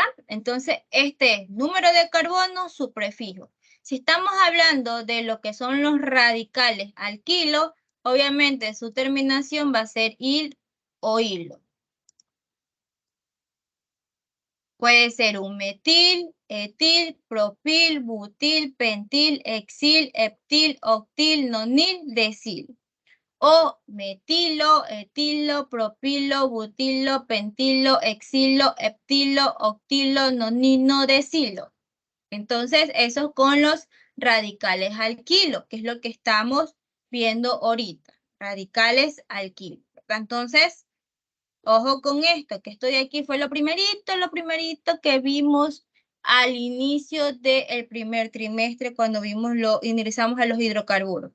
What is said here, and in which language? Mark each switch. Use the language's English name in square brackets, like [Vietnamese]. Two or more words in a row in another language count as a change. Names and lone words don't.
[Spanish] Entonces, este es número de carbono, su prefijo. Si estamos hablando de lo que son los radicales alquilo, obviamente su terminación va a ser il o hilo. Puede ser un metil, etil, propil, butil, pentil, exil, heptil, octil, nonil, desil. O metilo, etilo, propilo, butilo, pentilo, exilo, heptilo, octilo, nonino, decilo. Entonces, eso con los radicales alquilo, que es lo que estamos viendo ahorita. Radicales alquilo. Entonces, ojo con esto, que esto de aquí fue lo primerito que vimos al inicio del primer trimestre cuando ingresamos a los hidrocarburos.